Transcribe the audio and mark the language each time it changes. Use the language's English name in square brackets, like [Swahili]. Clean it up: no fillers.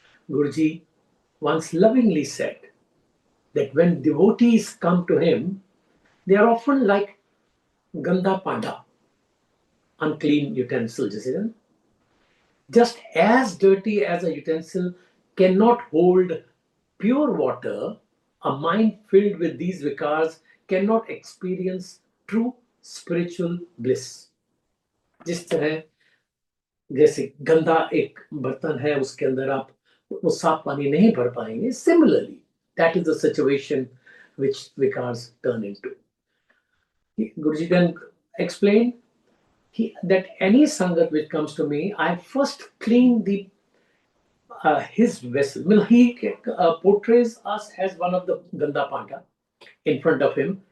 [English] Guruji once lovingly said that when devotees come to him, they are often like ganda panda, unclean utensil. Just as dirty as a utensil cannot hold pure water, a mind filled with these vikars cannot experience true spiritual bliss. [Hindi] जिस तरह जैसे गंदा एक बर्तन है, उसके अंदर आप वो साफ पानी नहीं भर पाएंगे. [English] Similarly, that is the situation which vikars turn into. Guruji can explain that any sangat which comes to me, I first clean his vessel. He portrays us as one of the Ganda Panda in front of him.